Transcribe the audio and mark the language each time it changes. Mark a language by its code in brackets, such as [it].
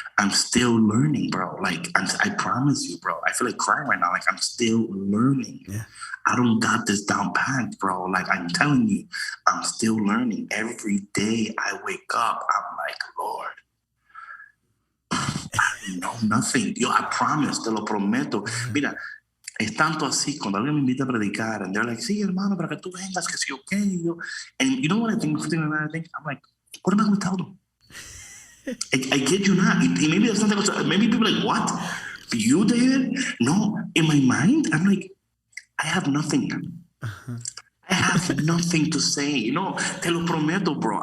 [en] I'm still learning, bro. Like, I promise you, bro. I feel like crying right now. Like, I'm still learning. Yeah. I don't got this down pat, bro. Like, I'm telling you, I'm still learning. Every day I wake up, I'm like, Lord, I know nothing. Yo, I promise, [es] te lo prometo. Mira, es tanto así, cuando alguien me invita a predicar, [en] and they're like, [es] sí, hermano, para que tú vengas, que sí, okay. [en] And you know what I think? I'm like, what am I going to tell them? I kid you not. Maybe that's something. Maybe people are like, what? You, David? No. In my mind, I'm like, I have nothing. Uh-huh. I have nothing to say. You know, [es] te lo prometo, [en] bro.